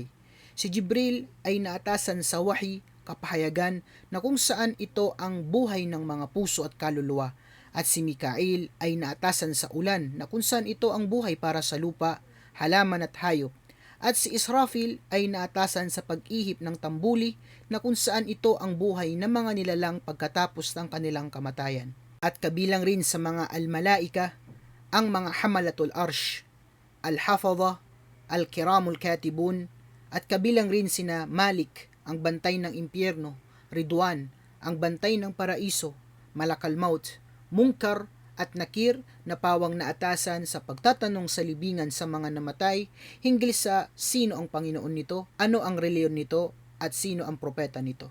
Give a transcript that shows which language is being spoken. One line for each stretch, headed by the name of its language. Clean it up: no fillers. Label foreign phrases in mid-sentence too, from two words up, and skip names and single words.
Filipino: Si Jibril ay naatasan sa wahi, kapahayagan na kung saan ito ang buhay ng mga puso at kaluluwa, at si Mikail ay naatasan sa ulan na kung saan ito ang buhay para sa lupa, halaman at hayop, at si Israfil ay naatasan sa pag-ihip ng tambuli na kung saan ito ang buhay ng mga nilalang pagkatapos ng kanilang kamatayan. At kabilang rin sa mga al-malaika ang mga
Arabic: حملة العرش,
Filipino: al-hafadha,
Arabic: الكرام الكاتبون,
Filipino: at kabilang rin sina Malik, ang bantay ng impyerno, Ridwan, ang bantay ng paraiso, Malakal Maut, Munkar at Nakir na pawang naatasan sa pagtatanong sa libingan sa mga namatay hinggil sa sino ang Panginoon nito, ano ang reliyon nito, at sino ang propeta nito.